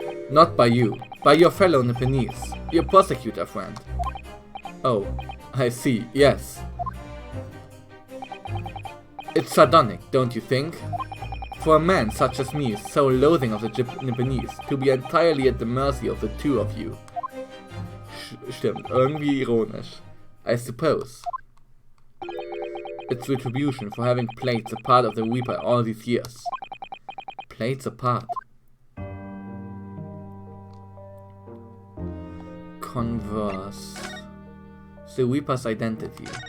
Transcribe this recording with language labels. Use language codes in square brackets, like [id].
[en] Not by you, by your fellow Nipponese, your prosecutor friend. Oh, I see, yes. It's sardonic, don't you think? For a man such as me, so loathing of the Nipponese, to be entirely at the mercy of the two of you. [de] Stimmt, irgendwie ironisch. [en] I suppose. It's retribution for having played the part of the Reaper all these years. Played the part. Converse. The Reaper's identity.